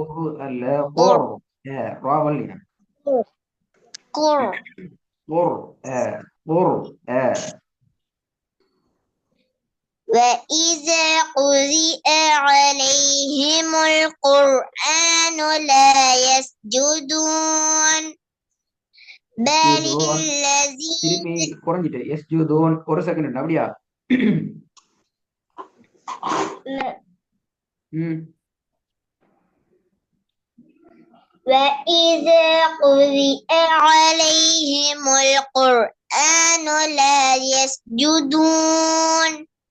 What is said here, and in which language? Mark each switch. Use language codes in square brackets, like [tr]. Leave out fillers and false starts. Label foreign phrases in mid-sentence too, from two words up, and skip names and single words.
[ar] وإذا قرئ عليهم القرآن لا يسجدون بل الذين [ta] குறைஞ்சிட்டு எஸ்ஜுதூன் ஒரு செகண்ட் அப்படியா [ar] وإذا قرئ عليهم القرآن لا يسجدون